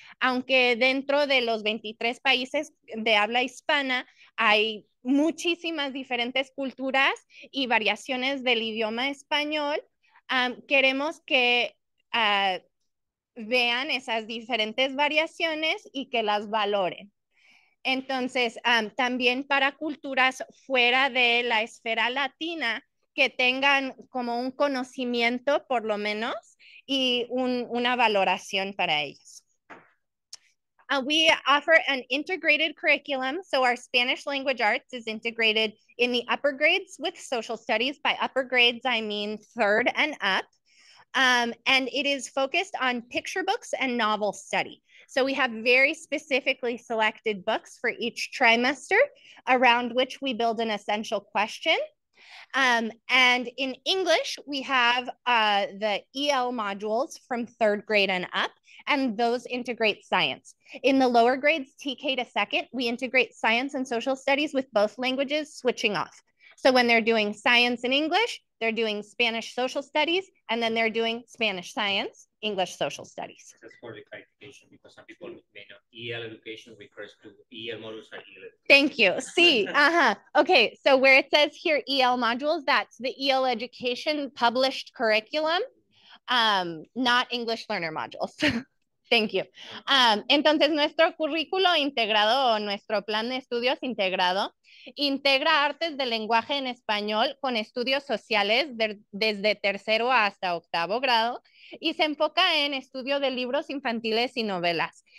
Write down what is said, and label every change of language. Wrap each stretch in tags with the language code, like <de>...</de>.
<es>Aunque dentro de los 23 países de habla hispana hay muchísimas diferentes culturas y variaciones del idioma español, queremos que vean esas diferentes variaciones y que las valoren. Entonces, también para culturas fuera de la esfera latina, que tengan como un conocimiento por lo menos y una valoración para ellos.</es> <en>We offer an integrated curriculum. So our Spanish language arts is integrated in the upper grades with social studies. By upper grades, I mean 3rd and up. And it is focused on picture books and novel study. So we have very specifically selected books for each trimester around which we build an essential question. And in English, we have the EL modules from 3rd grade and up, and those integrate science. In the lower grades, TK to 2nd, we integrate science and social studies with both languages switching off. So when they're doing science and English, they're doing Spanish social studies, and then they're doing Spanish science, English social studies. That's for the clarification, because some people may know EL education refers to EL modules are EL education. Thank you. See, okay, so where it says here EL modules, that's the EL education published curriculum, not English learner modules. Thank you.</en> <es>Entonces, nuestro currículo integrado o nuestro plan de estudios integrado integra artes del lenguaje en español con estudios sociales desde 3º hasta 8º grado y se enfoca en estudio de libros infantiles y novelas.</es>